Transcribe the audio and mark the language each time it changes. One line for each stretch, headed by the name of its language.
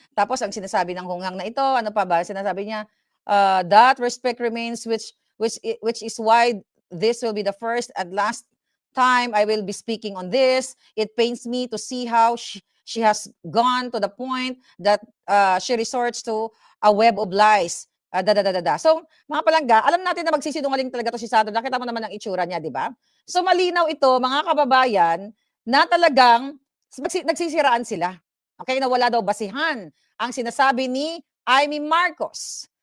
Filipino: Tapos, ang sinasabi ng hungang na ito, ano pa ba? Sinasabi niya,
English: that respect remains which is why this will be the first and last time I will be speaking on this. It pains me to see how She has gone to the point that she resorts to a web of lies.
Filipino: So, mga palangga, alam natin na magsisinungaling talaga to si Sandro. Nakita mo naman ang itsura niya, di ba? So, malinaw ito, mga kababayan, na talagang nagsisiraan sila. Okay, na wala daw basihan ang sinasabi ni Amy Marcos.